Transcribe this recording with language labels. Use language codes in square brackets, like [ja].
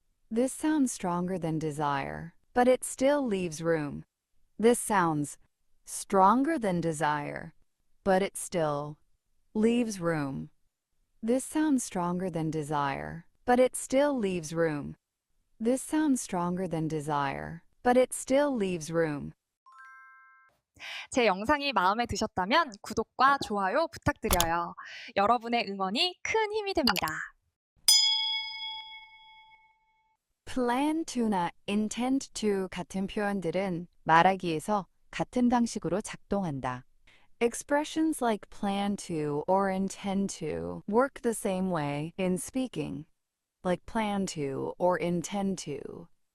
[en] This sounds stronger than desire, but it still leaves room. This sounds stronger than desire, but it still leaves room. This sounds stronger than desire, but it still leaves room. This sounds stronger than desire, but it still leaves room. [ko] 제 영상이 마음에 드셨다면 구독과 좋아요 부탁드려요. 여러분의 응원이 큰 힘이 됩니다. plan to나 intend to 같은 표현들은 말하기에서 같은 방식으로 작동한다. [en] Expressions like plan to or intend to work the same way in speaking, like plan to or intend to.